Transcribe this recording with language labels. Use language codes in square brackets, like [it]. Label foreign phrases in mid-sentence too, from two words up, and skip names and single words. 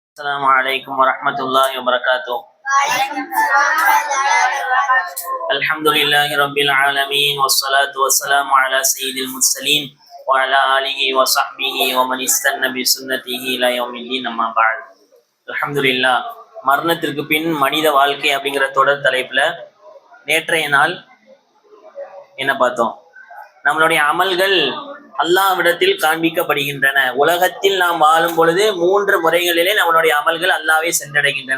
[ar] السلام عليكم ورحمة الله وبركاته. الحمد لله رب العالمين والصلاة والسلام على سيد المرسلين وعلى آله وصحبه ومن استنى بسنته إلى يوم الدين أما بعد. الحمد لله. [ta] மரணத்திற்கு பின் மனித வாழ்க்கை அப்படிங்கிற தொடர் தலைப்புல நேற்றைய நாள் என்ன பார்த்தோம்? நம்மளுடைய அமல்கள் அல்லாஹ்விடத்தில் காண்பிக்கப்படுகின்றன. உலகத்தில் நாம் வாழும் பொழுது 3 முறைகளிலே நம்மளுடைய அமல்கள் அல்லாஹ்வை சென்றடைகின்றன.